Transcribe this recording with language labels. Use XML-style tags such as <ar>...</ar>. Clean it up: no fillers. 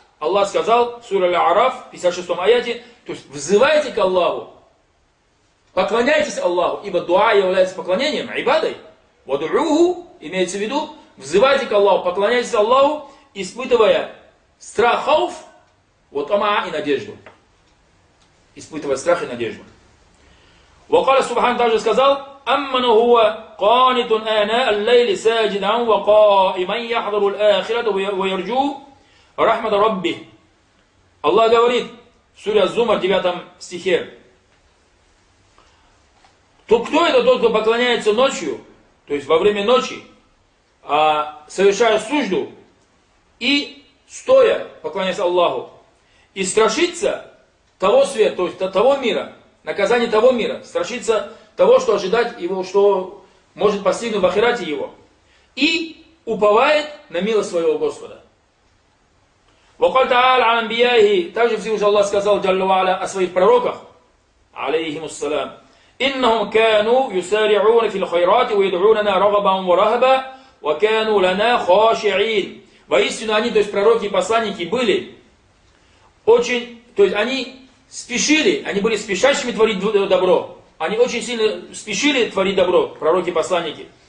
<ru>Аллах сказал в суре Аль-Араф, 56-м аяте, то есть взывайте к Аллаху, поклоняйтесь Аллаху, ибо дуа является поклонением, ибадой. «Вадуху» имеется в виду, взывайте к Аллаху, поклоняйтесь Аллаху, испытывая страх хауф, ва тамаа и надежду. Испытывая страх и надежду.</ru> <ar>Вакала Субхан</ar> <ru>также сказал,</ru> <ar>أمن هو قانت آناء الليل ساجدا وقائما يحضر الآخرة ويرجو رحمة ربه.</ar> <ru>Аллах говорит в суре Аз-Зумар, 9 стихе. То кто это тот, кто поклоняется ночью, то есть во время ночи, совершая сужду и стоя поклоняясь Аллаху, и страшится того света, то есть того мира, наказание того мира, страшится того, что ожидать его, что может постигнуть в ахирате его. И уповает на милость своего Господа.</ru> <ar>وقال تعالى عن أنبيائه,</ar> <ru>также Всевышний Аллах сказал</ru> <ar>جل وعلا</ar> <ru>о своих пророках,</ru> <ar>عليهم السلام, إنهم كانوا يسارعون في الخيرات ويدعوننا رغبا ورهبا وكانوا لنا خاشعين.</ar> <ru>Воистину они, то есть пророки и посланники, были очень, то есть они спешили, они были спешащими творить добро. Они очень сильно спешили творить добро, пророки и посланники.</ru>